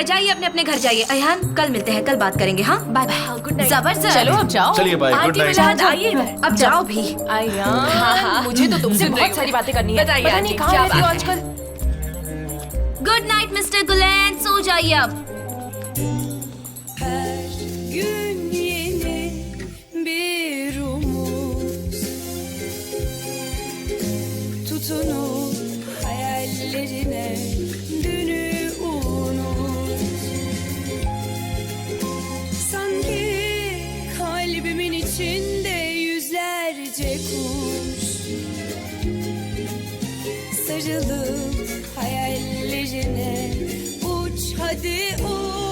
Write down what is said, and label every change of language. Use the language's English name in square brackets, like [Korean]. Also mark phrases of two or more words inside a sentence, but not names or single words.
[Hindi] जाइए अपने अपने घर जाइए। अयान, कल मिलते हैं, कल बात करेंगे। [English] हाँ, bye bye. good night. [Hindi] जबरदस्त। चलो अब जाओ। चलिए बाय, गुड आंटी नाइट। मिलाद, आइए इधर। अब जाओ भी। अयान, मुझे तो तुमसे सुन रही बहुत हूँ। सारी बातें करनी है। बताइए पता नहीं आंटी, कहाँ क्या रहती हो बात है? आजकल। [English] good night Mister [Hindi] गुलेन, सो जाइए अब। [Turkish] Gün yeni bir umut tutunup hayallerine dünü unut. Sanki kalbimin içinde yüzlerce kuş sarılıp hayallerine uç hadi uç.